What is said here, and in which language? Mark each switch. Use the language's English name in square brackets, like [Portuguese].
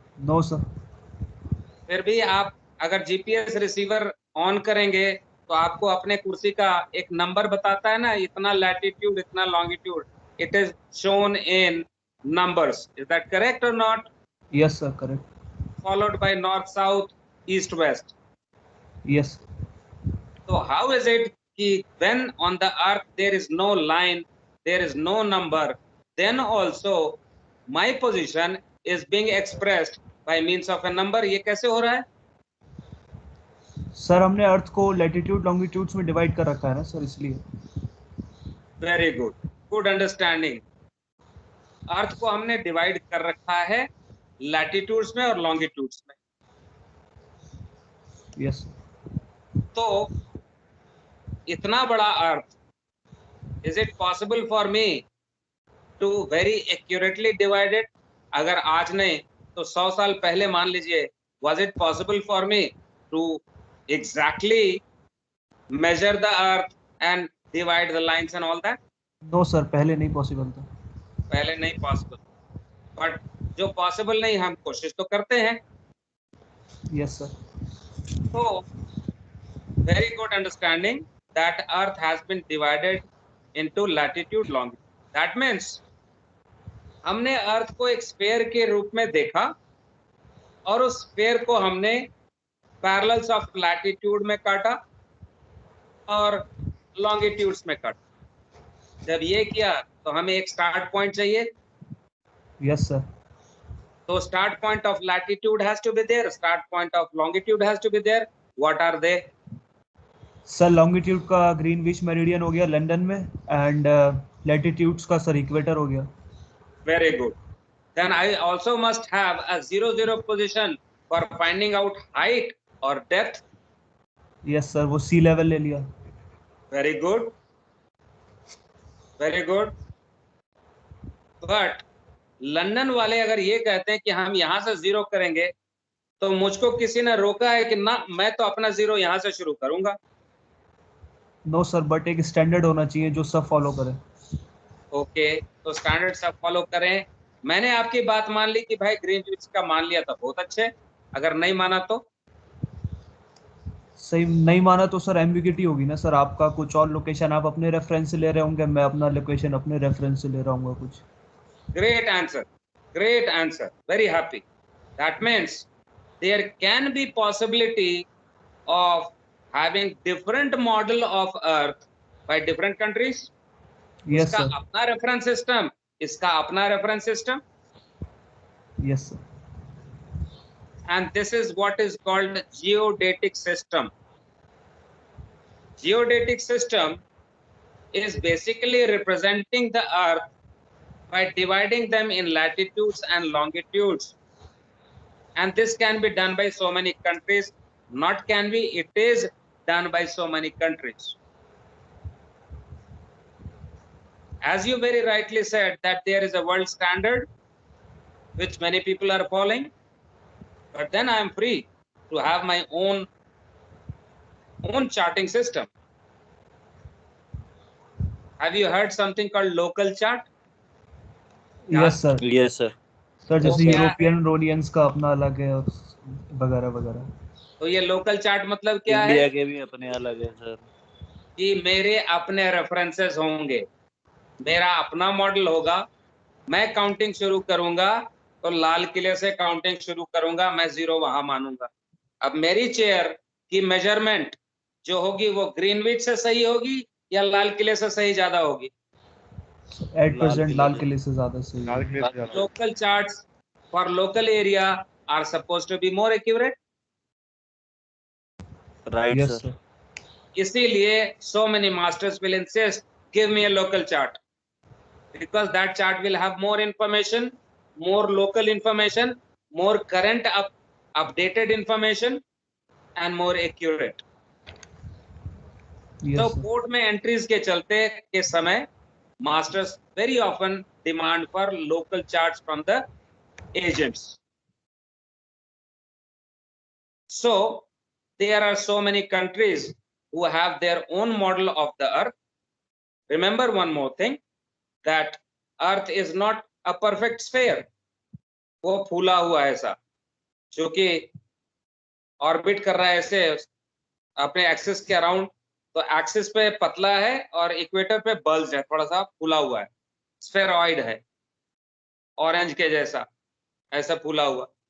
[English] No, sir. [Hindi] फिर भी आप अगर जीपीएस रिसीवर ऑन करेंगे तो आपको अपने कुर्सी का एक नंबर बताता है ना, इतना लैटिट्यूड, इतना longitude, [English] It is shown in numbers. Is that correct और not? Yes, sir. Correct. Followed by north, south, east, west. Yes. So how is it that when on the earth there is no line, there is no number, then also my position is being expressed by means of a number? [Hindi] ये कैसे हो रहा है? Sir हमने अर्थ को latitude longitudes में divide कर रखा है ना सर, इसलिए। [English] Very good, good understanding. [Hindi] अर्थ को हमने डिवाइड कर रखा है लैटिट्यूड्स में और लॉन्गिट्यूड्स में। [English] Yes. [Hindi] तो इतना बड़ा अर्थ, [English] Is it possible for me to very accurately divide it? [Hindi] अगर आज नहीं तो 100 साल पहले मान लीजिए, [English] was it possible for me to exactly measure the earth and divide the lines and all that? [Hindi] No sir, पहले नहीं पॉसिबल था। पहले नहीं पॉसिबल, बट जो पॉसिबल नहीं हम कोशिश तो करते हैं। [English] Yes sir. तो very good understanding that earth has been divided into latitude, longitude. That means [Hindi] हमने अर्थ को एक स्फीयर के रूप में देखा और उस स्फीयर को हमने पैरेलल्स ऑफ लैटिट्यूड में काटा और लॉन्गिट्यूड्स में काटा। जब ये किया तो हमें एक स्टार्ट पॉइंट चाहिए। [English] Yes sir. तो start point of latitude has to be there, start point of longitude has to be there. What are they? [Hindi] Sir longitude का ग्रीनविच मेरिडियन हो गया लंदन में, एंड लैटिट्यूड्स का सर इक्वेटर हो गया। [English] Very good. Then I also must have a 0-0 position for finding out height or depth. Yes sir, [Hindi] वो सी level ले लिया। [English] Very good. Very good. [Hindi] But London वाले अगर ये कहते हैं कि हम यहाँ से 0 करेंगे, तो मुझको किसी ने रोका है कि ना, मैं तो अपना 0 यहाँ से शुरू करूंगा। [English] no sir, [Hindi] बट एक स्टैंडर्ड होना चाहिए जो सब फॉलो करे। ओके, तो स्टैंडर्ड सब फॉलो करें। मैंने आपकी बात मान ली कि भाई ग्रीनविच का मान लिया तो बहुत अच्छे, अगर नहीं माना तो सही नहीं माना तो सर एम्बिग्यूटी होगी ना सर, आपका कुछ और लोकेशन आप अपने रेफरेंस से ले रहे होंगे, मैं अपना लोकेशन अपने रेफरेंस से ले रहा हूँ कुछ। [English] great answer, very happy. That means there can be possibility of having different model of earth by different countries. Yes [Hindi] उसका [English] sir, [Hindi] अपना रेफरेंस सिस्टम, इसका अपना reference system, [English] Yes sir, and this is what is called geodetic system. Geodetic system is basically representing the earth by dividing them in latitudes and longitudes, and this can be done by so many countries. Not can be, it is done by so many countries. As you very rightly said that there is a world standard which many people are following, but then I am free to have my own charting system. Have you heard something called local chart? Yes sir, Yes, sir. [Hindi] Sir जैसे क्या है? European रोनियंस का अपना अलग है और वगैरह वगैरह। तो ये लोकल चार्ट मतलब क्या है? इंडिया के भी अपने अलग है सर। कि मेरे अपने रेफरेंसेस होंगे, मेरा अपना मॉडल होगा, मैं काउंटिंग शुरू करूंगा तो लाल किले से काउंटिंग शुरू करूंगा, मैं 0 वहां मानूंगा। अब मेरी चेयर की मेजरमेंट जो होगी वो ग्रीनविच से सही होगी या लाल किले से सही ज्यादा होगी? एट प्रेजेंट लाल किले से ज्यादा सही है। [English] Local charts for local area are supposed to be more accurate. Right, yes sir. Sir, इसीलिए so many masters will insist, give me a local chart, because that chart will have more information, more local information, more current updated information and more accurate. [Hindi] तो [English] yes sir, [Hindi] court में entries के चलते के समय [English] masters very often demand for local charts from the agents. So there are so many countries who have their own model of the earth. Remember one more thing, that earth is not a perfect sphere. [Hindi] वो फूला हुआ है ऐसा, जो कि orbit कर रहा है ऐसे अपने एक्सिस के अराउंड, तो एक्सिस पे पतला है और इक्वेटर पे बल्ज है, थोड़ा सा फूला हुआ है, स्फेरॉइड है, ऑरेंज के जैसा ऐसा फूला हुआ।